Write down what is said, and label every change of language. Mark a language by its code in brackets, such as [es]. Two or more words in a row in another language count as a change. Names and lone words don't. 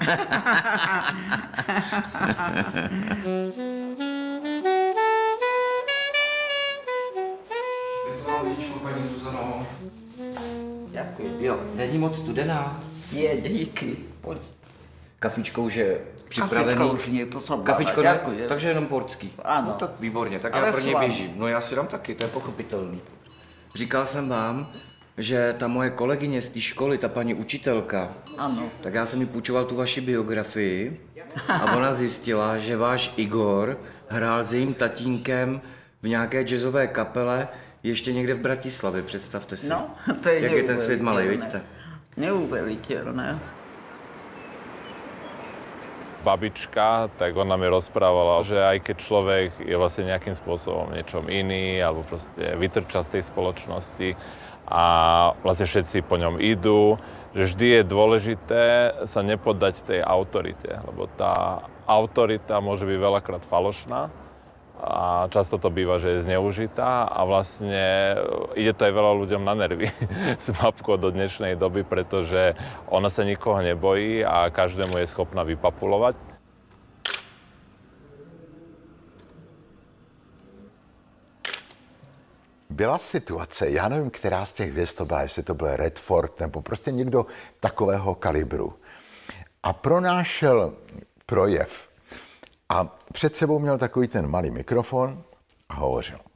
[cs] Paní Zuzano. [sk] Ďakujem. [cs] Jo, není moc studená. [sk] Nie, díky. Poď. [cs] Kafičko už je připravený. [sk] Kafičko už nie, to som Kafičko dala, [cs] ne, takže jenom portský. Ano. No tak výborně, tak Ale já pro ně slavný. běžím. No já si dám taky, to je pochopitelný. Říkal jsem vám, že ta moje kolegyně z té školy, ta paní učitelka, Ano. tak já jsem jí půjčoval tu vaši biografii a ona zjistila, že váš Igor hrál s jejím tatínkem v nějaké jazzové kapele ještě někde v Bratislavě, představte si. No, to je jak je ten svět malý, vidíte? [sk] Neuveriteľné. Babička, tak ona mi rozprávala, že aj keď človek je vlastne nejakým spôsobom niečom iný, alebo proste vytrča z tej spoločnosti a vlastne všetci po ňom idú, že vždy je dôležité sa nepodať tej autorite, lebo tá autorita môže byť veľakrát falošná a často to býva, že je zneužitá a vlastne ide to aj veľa ľuďom na nervy s babkou do dnešnej doby, pretože ona sa nikoho nebojí a každému je schopná vypapulovať. [cs] Byla situace, já nevím, která z těch hvězd to byla, jestli to byl Redford nebo prostě někdo takového kalibru. A pronášel projev a před sebou měl takový ten malý mikrofon a hovořil.